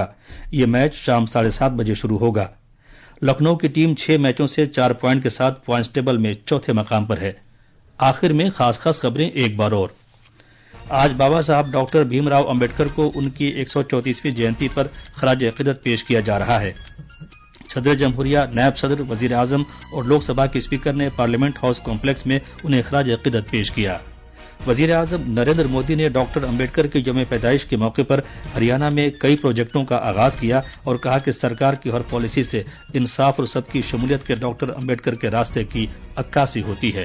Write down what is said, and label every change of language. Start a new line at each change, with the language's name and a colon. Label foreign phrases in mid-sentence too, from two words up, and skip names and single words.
Urdu: یہ میچ شام 7:30 بجے شروع ہوگا۔ لکھنؤ کی ٹیم 6 میچوں سے 4 پوائنٹ کے ساتھ پوائنٹس ٹیبل میں چوتھے مقام پر ہے۔ آخر میں خاص خبریں ایک بار اور۔ آج بابا صاحب ڈاکٹر بھیم راؤ امبیڈکر کو ان کی 134ویں جینتی پر خراج عقیدت پیش کیا جا رہا ہے۔ صدر جمہوریہ، نائب صدر، وزیر اعظم اور لوک سبھا کے اسپیکر نے پارلیمنٹ ہاؤس کمپلیکس میں انہیں خراج عقیدت پیش کیا۔ وزیر اعظم نریندر مودی نے ڈاکٹر امبیڈکر کی یوم پیدائش کے موقع پر ہریانہ میں کئی پروجیکٹوں کا آغاز کیا اور کہا کہ سرکار کی ہر پالیسی سے انصاف اور سب کی شمولیت کے ڈاکٹر امبیڈکر کے راستے کی عکاسی ہوتی ہے۔